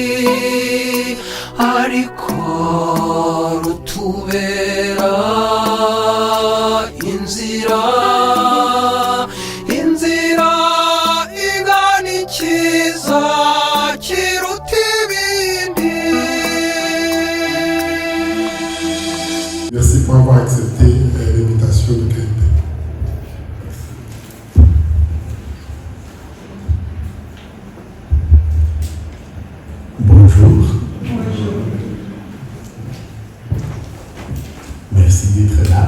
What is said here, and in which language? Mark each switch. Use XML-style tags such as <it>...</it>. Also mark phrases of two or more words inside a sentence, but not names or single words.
<rw>ariko rutubera inzira, inzira igana ikiza kiruta ibindi.</rw> <fr>Merci pour avoir accepté l'invitation de Qualité. Bonjour. Merci d'être là.</fr>